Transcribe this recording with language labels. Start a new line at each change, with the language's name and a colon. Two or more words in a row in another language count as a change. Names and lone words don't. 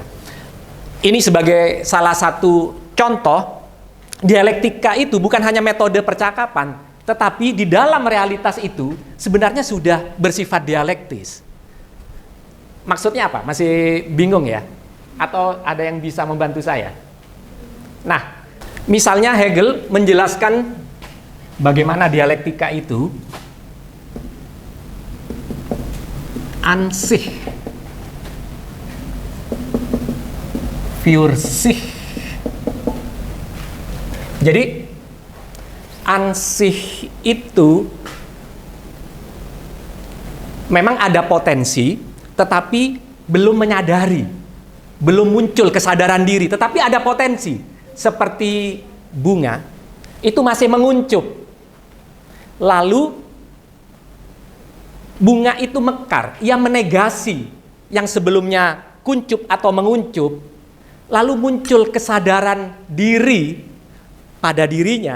Indonesian: Ini sebagai salah satu contoh, dialektika itu bukan hanya metode percakapan, tetapi di dalam realitas itu sebenarnya sudah bersifat dialektis. Maksudnya apa? Masih bingung ya? Atau ada yang bisa membantu saya? Nah, misalnya Hegel menjelaskan bagaimana dialektika itu
German: an sich für sich.
Indonesian: Jadi
German: an sich
Indonesian: itu memang ada potensi, tetapi belum menyadari, belum muncul kesadaran diri, tetapi ada potensi. Seperti bunga, itu masih menguncup. Lalu bunga itu mekar, ia menegasi yang sebelumnya kuncup atau menguncup, lalu muncul kesadaran diri pada dirinya.